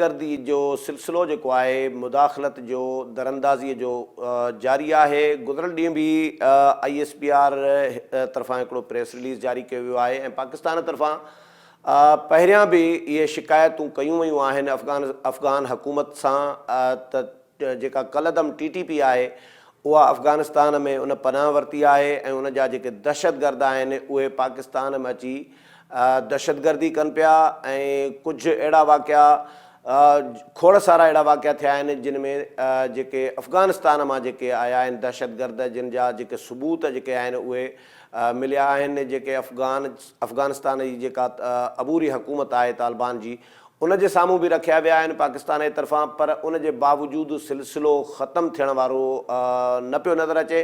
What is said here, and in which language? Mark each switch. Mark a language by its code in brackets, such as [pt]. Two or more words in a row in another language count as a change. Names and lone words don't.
[sd] گردی جو سلسلو جو ہے مداخلت جو دراندازی جو جاری ہے، گزرل ڈींहं بھی ISPR طرفاں ہکڑو [en] press release [sd] جاری کयो वियो आहे ऐं पाकिस्तान طرفاں पहिरियां भी ये शिकायतूं कयूं वयूं आहिनि अफ़गान हुकूमत सां त जेका कलदम TTP आहे उहा अफ़गानिस्तान में उन पनाह वरिती आहे ऐं उन जा जेके दहशतगर्द आहिनि उहे पाकिस्तान में अची दहशतगर्दी कनि पिया, ऐं कुझु अहिड़ा वाक़िया खोड़ सारा अहिड़ा वाक़िया थिया आहिनि जिन में जेके अफ़गानिस्तान मां जेके आया आहिनि दहशतगर्द, जिन जा जेके सबूत जेके आहिनि उहे मिलिया आहिनि, जेके अफ़गानिस्तान जी जेका अबूरी हुकूमत आहे तालिबान जी, उन जे साम्हूं बि रखिया विया आहिनि पाकिस्तान जे तरफ़ां, पर उन जे बावजूदि सिलसिलो ख़तमु थियण वारो न पियो नज़र अचे।